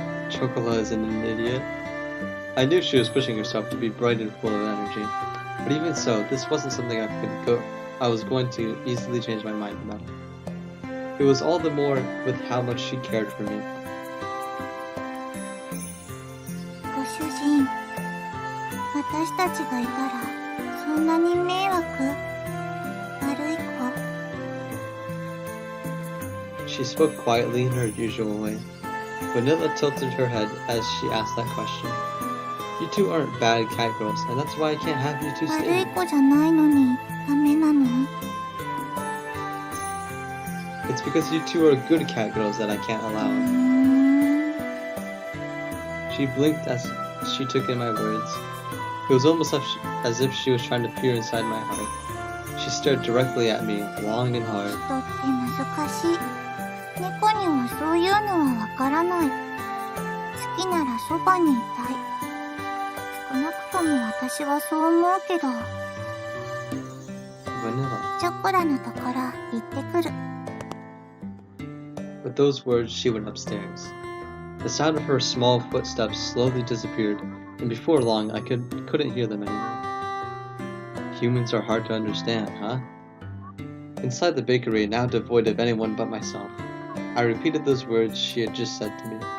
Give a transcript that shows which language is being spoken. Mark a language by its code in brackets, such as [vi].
[en] Chocolat isn't an idiot. I knew she was pushing herself to be bright and full of energy. But even so, this wasn't something I was going to easily change my mind about. It was all the more with how much she cared for me. [ja] ご主人、私たちがいたらそんなに迷惑？悪い子。 [en] She spoke quietly in her usual way. Vanilla tilted her head as she asked that question. You two aren't bad cat girls, and that's why I can't have you two [ja] 悪 [en] stay. [ja] い子じゃないのにダメなの？ [en] It's because you two are good cat girls that I can't allow it. She blinked as she took in my words. It was almost as if she was trying to peer inside my heart. She stared directly at me, long and hard. [ja] 人って難しい。猫にはそういうのはわからない。きならそばにいたい。少なくとも私はそう思うけど。 [en] Vanilla. [ja] チョコラのところ行ってくる。 [en] With those words, she went upstairs. The sound of her small footsteps slowly disappeared, and before long, I couldn't hear them anymore. Humans are hard to understand, huh? Inside the bakery, now devoid of anyone but myself, I repeated those words she had just said to me.